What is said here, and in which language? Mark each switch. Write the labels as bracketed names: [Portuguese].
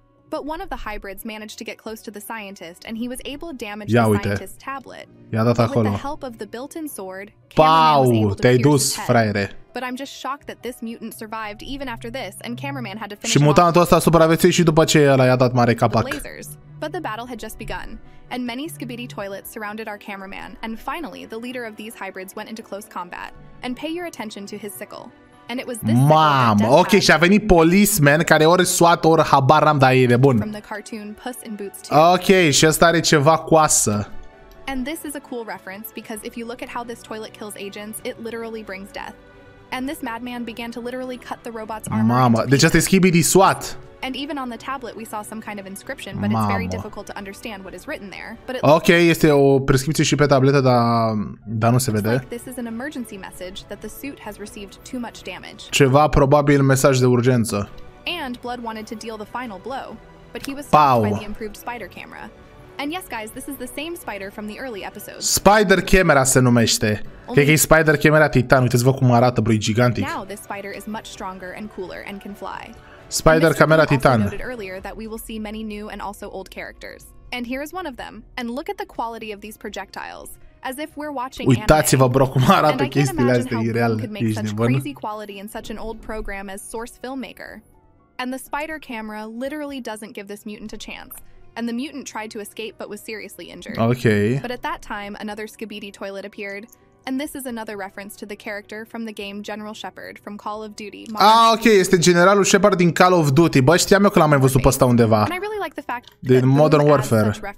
[English] But one of the hybrids managed to get close to the scientist, and he was able to damage the scientist's tablet. With the help of the built-in sword, Cameraman was able to pierce his head. But I'm just shocked that this mutant survived even after this, and Cameraman had to finish [Romanian] Și mutantul ăsta a supraviețuit și după ce ăla i-a dat mare capac. [English] But the battle had just begun, and many skibidi toilets surrounded our cameraman, and finally the leader of these hybrids went into close combat. And pay your attention to his sickle. [Romanian] Mamă, ok, și a venit policeman care ori SWAT, ori habar n-am, dar e bun. Ok, și ăsta are ceva coasă. [English] And this is a cool reference because if you look at how this toilet kills agents, it literally brings death. And this madman began to literally cut the robot's armor. [Romanian] Mamă, deci asta e skibidi SWAT. [English] And even on the tablet we saw some kind of inscription, but it's very difficult to understand what is written there. But [Romanian] ok, este o prescripție și pe tabletă, dar nu se vede. [English] Like this is an emergency message that the suit has received too much damage. [Romanian] Ceva probabil mesaj de urgență. [English] And Blood wanted to deal the final blow, but he was stopped by the improved spider camera. And yes, guys, this is the same spider from the early episodes. [Romanian] Spider camera se numește. Cred că e Spider camera Titan. Uitați-vă cum arată, bro, e gigantic. [English] Now this spider is much stronger and cooler and can fly. Spider camera Titan. Noted earlier that we will see many new and also old characters. And here is one of them. And look at the quality of these projectiles. As if we're watching anime. [Romanian] Uitați-vă, bro, cum arată chestiile astea, e real. [English] Could make such crazy quality in such an old program as Source Filmmaker. And the spider camera literally doesn't give this mutant a chance. And the mutant tried to escape but was seriously injured. Okay. But at that time, another skibidi toilet appeared. And this is another reference to the character from the game General Shepard from Call of Duty. [Romanian] Ok, este generalul Shepard din Call of Duty. Bă, știam eu că l-am mai văzut pe ăsta undeva. Din Modern Warfare.